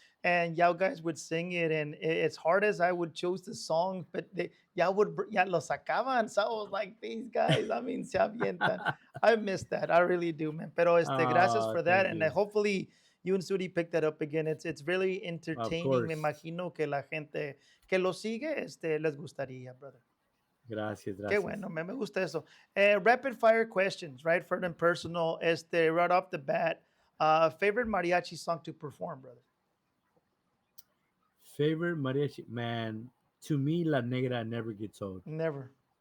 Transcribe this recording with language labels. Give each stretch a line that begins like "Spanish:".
English: and y'all guys would sing it. And as hard as I would choose the song, but y'all would,
Spanish: ya lo sacaban.
English: So I was like, these guys, I mean,
Spanish: se avientan.
English: I miss that. I really do, man.
Spanish: Pero gracias
English: for that. Thank And you. hopefully you and Sudi pick that up again. It's really Of entertaining. Me course.
Spanish: imagino que la gente que lo sigue, les gustaría, brother. Gracias, Qué gracias. bueno, me gusta eso.
English: Rapid fire questions, right? For them personal, right off the bat. Favorite mariachi song to perform, brother? Favorite mariachi man. To me, La Negra never gets old. Never.